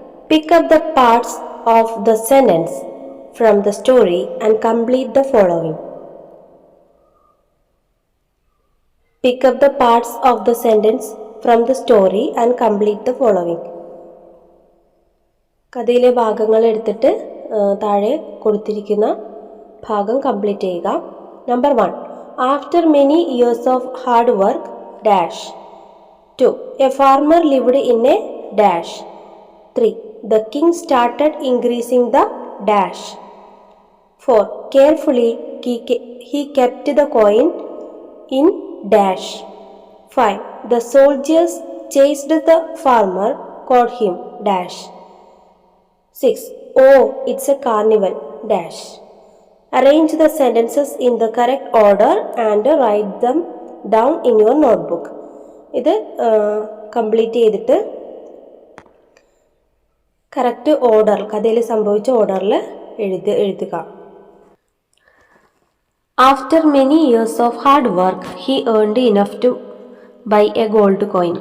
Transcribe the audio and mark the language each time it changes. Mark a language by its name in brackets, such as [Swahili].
[English] Pick up the parts of the sentence from the story and complete the following. Pick up the parts of the sentence from the story and complete the following. [Malayalam] കഥയിലെ ഭാഗങ്ങൾ എടുത്തിട്ട് താഴെ കൊടുത്തിരിക്കുന്ന ഭാഗം complete ചെയ്യുക. [English] Number 1. After many years of hard work, dash. 2. A farmer lived in a dash. 3. The king started increasing the dash. 4. Carefully he kept the coin in dash. 5. The soldiers chased the farmer, caught him dash. 6. Oh, it's a carnival dash. Arrange the sentences in the correct order and write them down in your notebook. [Malayalam] ഇത് complete ചെയ്തിട്ട് correct order, കഥയിൽ സംഭവിച്ച ഓർഡറിൽ എഴുതുക. [English] After many years of hard work he earned enough to buy a gold coin.